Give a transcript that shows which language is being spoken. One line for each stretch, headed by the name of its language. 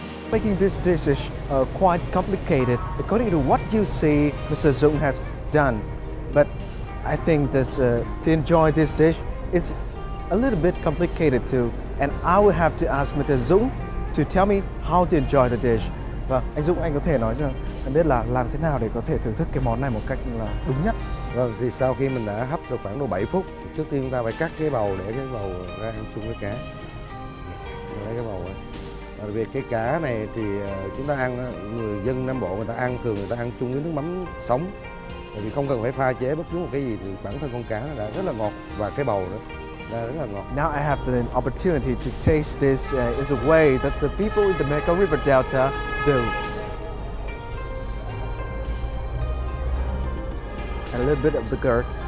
English: Making this dish is quite complicated according to what you see Mr. Dung has done. But I think that to enjoy this dish, it's a little bit complicated too. And I will have to ask Mr. Dung to tell me how to enjoy the dish.
Vietnamese: Vâng, anh Dung, anh có thể nói cho em biết là làm thế nào để có thể thưởng thức cái món này một cách là đúng nhất. Vâng, thì sau khi mình đã hấp được khoảng độ 7 phút, trước tiên chúng ta phải cắt cái bầu để cái bầu ra ăn chung với cá. Lấy cái bầu ấy. Bởi vì cái cá này thì chúng ta ăn, người dân Nam Bộ người ta ăn thường người ta ăn chung với nước mắm sống. Bởi vì không cần phải pha chế bất cứ một cái gì thì bản thân con cá nó đã rất là ngọt và cái bầu đó rất là ngọt.
English: Now I have an opportunity to taste this in the way that the people in the Mekong River Delta do. And a little bit of the gourd.